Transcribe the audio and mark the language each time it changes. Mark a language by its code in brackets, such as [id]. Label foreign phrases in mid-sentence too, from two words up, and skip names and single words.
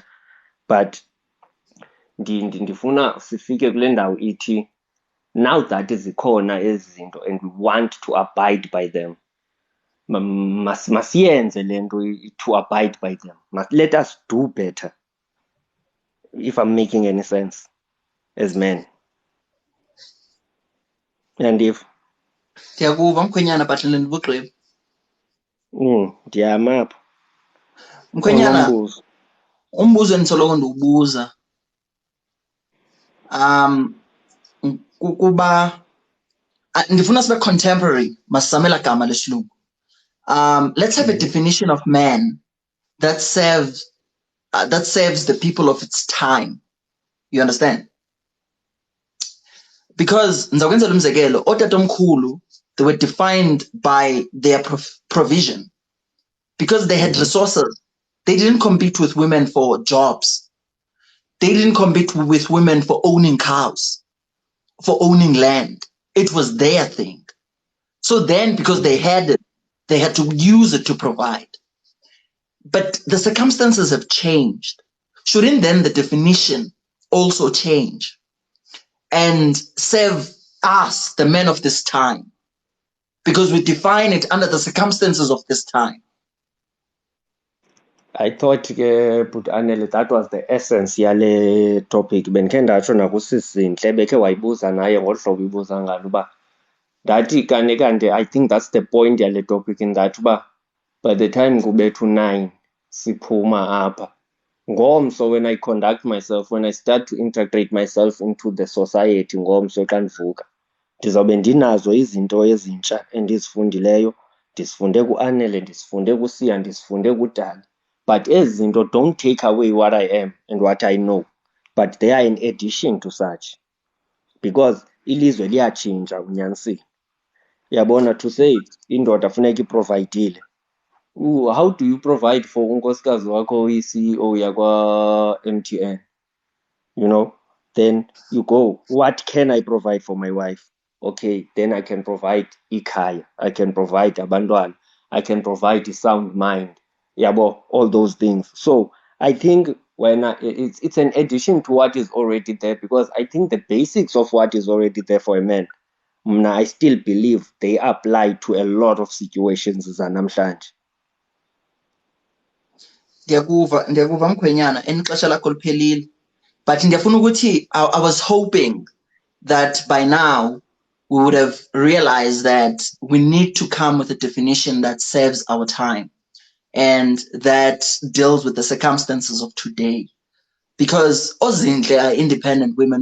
[en] But [xh] ndifuna sifike kule ndawo ithi [en] now that [xh] zikhona ezi zinto [en] and we want to abide by them, [xh] masiyenze le nto [en] to abide by them. Let us do better, if I'm making any sense, as men. And if [xh] Ndiyakuva Mkhwenyana, but ndibugqiba. ndiyama apha. Mkhwenyana, Unombuzo. umbuzo endisoloko ndiwubuza kukuba ndifuna sibe contemporary, masizamela gama lesilungu. [en] Let's have a definition of man that serves the people of its time. You understand? Because [xh] nzakwenzela umzekelo, otatomkhulu, [en] they were defined by their provision. Because they had resources, they didn't compete with women for jobs. They didn't compete with women for owning cows, for owning land. It was their thing. So then, because they had it, they had to use it to provide. But the circumstances have changed. Shouldn't then the definition also change and serve us, the men of this time? Because we define it under the circumstances of this time. I thought but Anele, that was the essence yale topic. [xh] Bendikhe ndatsho nakusisintle bekhe wayibuza naye ngolu hlobo ibuza ngalo uba ndathi kanti [en] I think that's the point [xh] yale topic, in that uba [en] by the time [xh] kubethu 9 siphuma apha ngomso, [en] when I conduct myself, when I start to integrate myself into the society, [xh] ngomso xa ndivuka ndizawube ndinazo izinto ezintsha endizifundileyo, ndisifunde kuAnele, ndisifunde kuSiya, ndisifunde kuDali. [en] But [xh] ezi zinto [en] don't take away what I am and what I know, but they are in addition to such, because [xh] ilizwe liyatshintsha unyanisile. Yabona, [en] to say [xh] indoda funeka iprovidile. [en] How do you provide for [xh] unkosikazi wakho oyi-CEO yakwa MTN? [en] You know, then you go, what can I provide for my wife? Okay, then I can provide ikhaya, I can provide abantwana, I can provide a sound mind. Yabo, all those things. So I think when it's an addition to what is already there, because I think the basics of what is already there for a man, I still believe they apply to a lot of situations zanamhlanje. [xh] Ndiyakuva Mkhwenyana, ixesha lakho liphelile, but ndiyafuna ukuthi [en] I was hoping that by now we would have realized that we need to come with a definition that serves our time and that deals with the circumstances of today. Because Ozinhle are independent women.